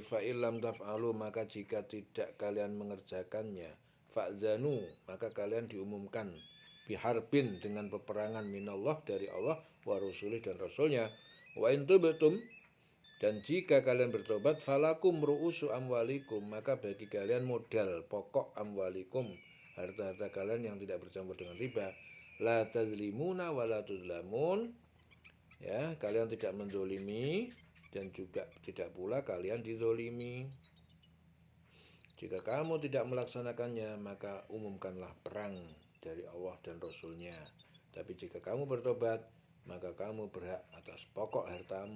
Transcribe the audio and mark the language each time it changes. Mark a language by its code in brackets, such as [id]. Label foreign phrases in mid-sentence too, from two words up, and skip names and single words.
[ar] فإن لم تفعلوا, [id] maka jika tidak kalian mengerjakannya, fa'zanu, maka kalian diumumkan biharbin, dengan peperangan minallah, dari Allah, [ar] ورسوله, [id] dan rasulnya. [ar] وإن تبتم, [id] dan jika kalian bertobat, [ar] فلكم رءوس أموالكم, [id] maka bagi kalian modal pokok amwalikum, harta-harta kalian yang tidak bercampur dengan riba. [ar] لا تظلمون ولا تظلمون, [id] ya, kalian tidak mendolimi dan juga tidak pula kalian didolimi. Jika kamu tidak melaksanakannya, maka umumkanlah perang dari Allah dan Rasulnya. Tapi jika kamu bertobat, maka kamu berhak atas pokok hartamu.